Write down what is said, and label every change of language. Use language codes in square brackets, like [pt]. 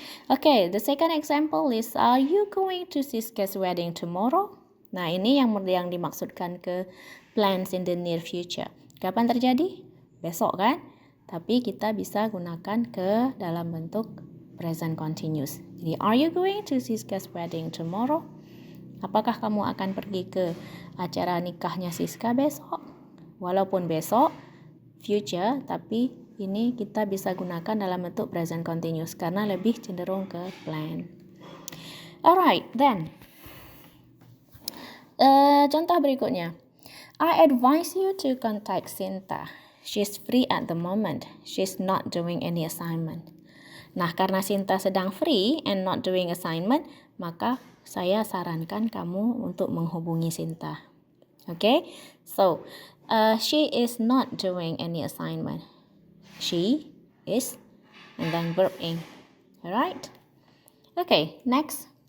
[en] Okay, the second example is, are you going to Siska's wedding tomorrow? [id] Nah, ini yang dimaksudkan ke [en] plans in the near future. [id] Kapan terjadi? Besok kan? Tapi kita bisa gunakan ke dalam bentuk present continuous. [en] Jadi, are you going to Siska's wedding tomorrow? [id] Apakah kamu akan pergi ke acara nikahnya Siska besok? Walaupun besok, future, tapi ini kita bisa gunakan dalam bentuk present continuous karena lebih cenderung ke plan. [en] Alright, then. [id] Contoh berikutnya. [en] I advise you to contact Sinta. She's free at the moment. She's not doing any assignment. [id] Nah, karena Sinta sedang [en] free and not doing assignment, [id] maka saya sarankan kamu untuk menghubungi Sinta. [en] Okay? So, she is not doing any assignment. She is, and then verb ing. Alright? Okay, next.